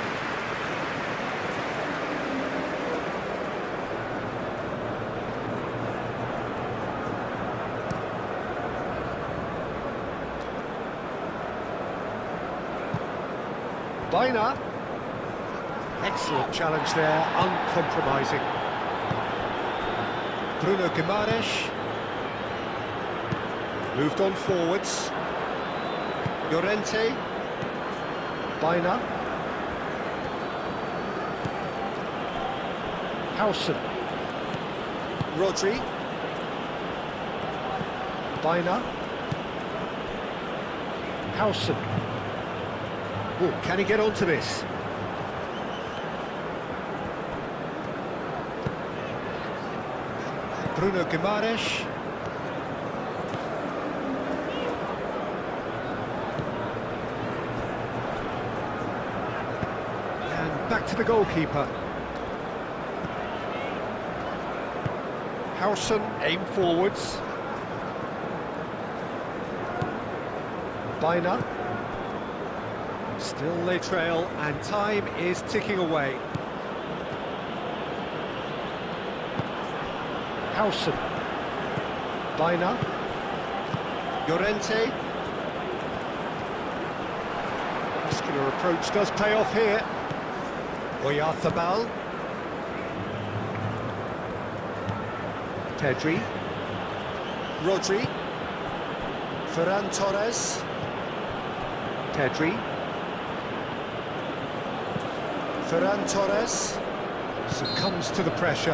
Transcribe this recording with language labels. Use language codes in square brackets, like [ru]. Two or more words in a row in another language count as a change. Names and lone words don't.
[en] Baina. Excellent challenge there, uncompromising. Bruno Guimaraes. Moved on forwards. Llorente. Baina. Howson. Rodri. Baina. Howson. Oh, can he get onto this? Bruno Guimaraes. And back to the goalkeeper. Howson, aim forwards. Baina. Still they trail, and time is ticking away. Howson. Baina. Llorente. Muscular approach does pay off here. Oyarzabal. Pedri. Rodri. Ferran Torres. Pedri. Ferran Torres succumbs to the pressure.